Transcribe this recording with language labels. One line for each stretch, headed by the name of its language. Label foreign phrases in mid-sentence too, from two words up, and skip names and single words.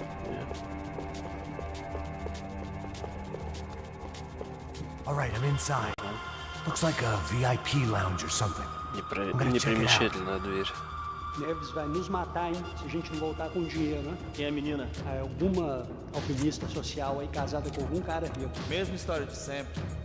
Russian: Нет.
English: All right, I'm inside. Looks like a VIP lounge or something.
Russian: Непримечательная дверь.
Portuguese: Neves vai nos matar, hein, se a gente não voltar com dinheiro, né? Quem é a menina? É alguma alpinista social aí casada com algum cara rico. Mesma história de sempre.